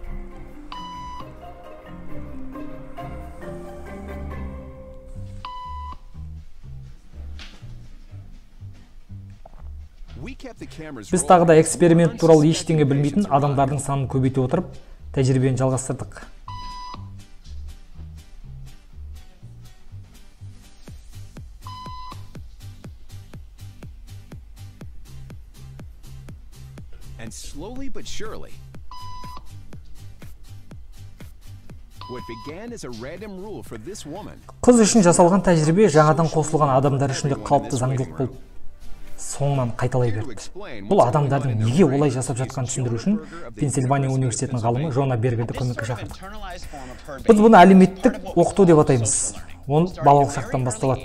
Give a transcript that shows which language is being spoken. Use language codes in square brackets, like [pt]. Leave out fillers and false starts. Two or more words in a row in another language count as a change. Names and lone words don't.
[kk] Біз тағы да эксперимент туралы ештеңе білмейтін адамдардың санын көбейте отырып, тәжірибені жалғастырдық. [en] And slowly but surely, what began as a random rule for this woman. [kk] Қыз үшін жасалған тәжірибе жаңадан қосылған адамдар үшін де қалыпты заңдылық болып, соңынан қайталай берді. Бұл адамдардың неге олай жасап жатқанын түсіндіру үшін Пенсильвания университетінің ғалымы Жона Бергерді көмекке шақырдық. Біз бұны әлеуметтік оқыту деп атаймыз. Он балалық шақтан басталады.